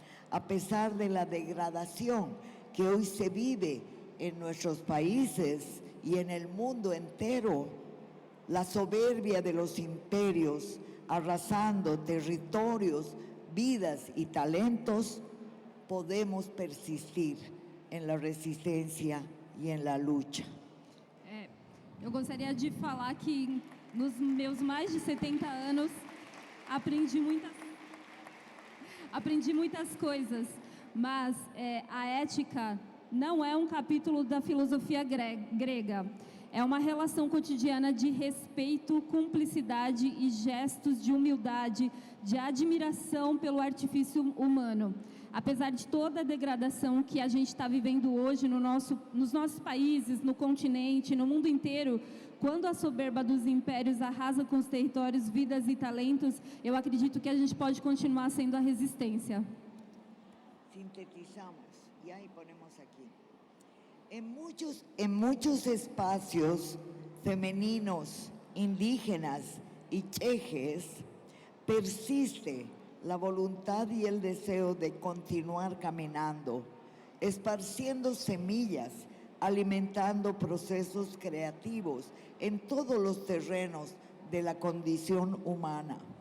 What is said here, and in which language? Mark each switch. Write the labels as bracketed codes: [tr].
[es] A pesar de la degradación que hoy se vive en nuestros países y en el mundo entero, la soberbia de los imperios arrasando territorios, vidas y talentos, podemos persistir en la resistencia y en la lucha. [pt] Eu gostaria de falar que nos meus mais de 70 anos aprendi muitas coisas, mas a ética não é um capítulo da filosofia grega. É uma relação cotidiana de respeito, cumplicidade e gestos de humildade, de admiração pelo artifício humano. Apesar de toda a degradação que a gente está vivendo hoje nos nossos países, no continente, no mundo inteiro, quando a soberba dos impérios arrasa com os territórios, vidas e talentos, eu acredito que a gente pode continuar sendo a resistência. [es] Sintetizamos y ahí ponemos aquí. En muchos espacios femeninos, indígenas y chejes persiste la voluntad y el deseo de continuar caminando, esparciendo semillas, alimentando procesos creativos en todos los terrenos de la condición humana.